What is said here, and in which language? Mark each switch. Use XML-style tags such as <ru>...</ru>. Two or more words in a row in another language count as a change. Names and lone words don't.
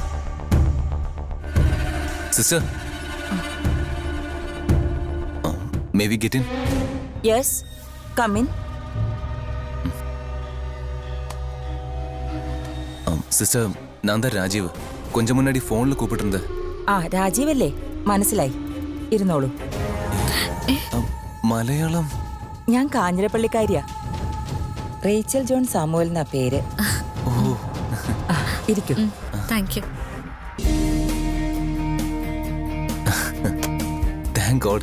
<ml>സിസ്റ്റർ,</ml> <en>May we get in? Yes, come in.</en> <ml>സിസ്റ്റർ, ഞാൻ தான் രാജീവ്.</ml> <ta>கொஞ்சம் முன்னாடி</ta> <ml>ഫോണിൽ കൂപ്പിട്ടുണ്ട്. ആ, രാജീവല്ലേ? മനസ്സിലായി. ഇരുന്നോളൂ. മലയാളം? ഞാൻ കാഞ്ഞിരപ്പള്ളിക്കാരിയാ. റേച്ചൽ ജോൺ സാമുവൽ എന്നാ പേര്. ഓ, ഇരിക്കൂ.</ml> <en>Thank you. Thank God.</en>